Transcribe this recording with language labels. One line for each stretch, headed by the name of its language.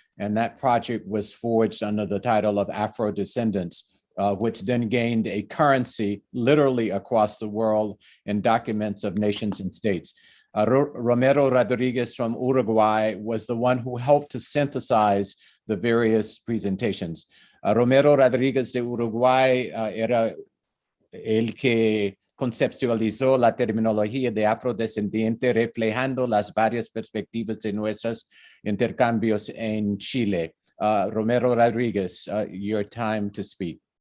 English: And that project was forged under the title of Afro Descendants, which then gained a currency literally across the world in documents of nations and states. Romero Rodriguez from Uruguay was the one who helped to synthesize the various presentations.
Spanish: Romero Rodriguez de Uruguay era el que conceptualizó la terminología de afrodescendiente, reflejando las varias perspectivas de nuestros intercambios en Chile.
English: Romero Rodriguez, your time to speak.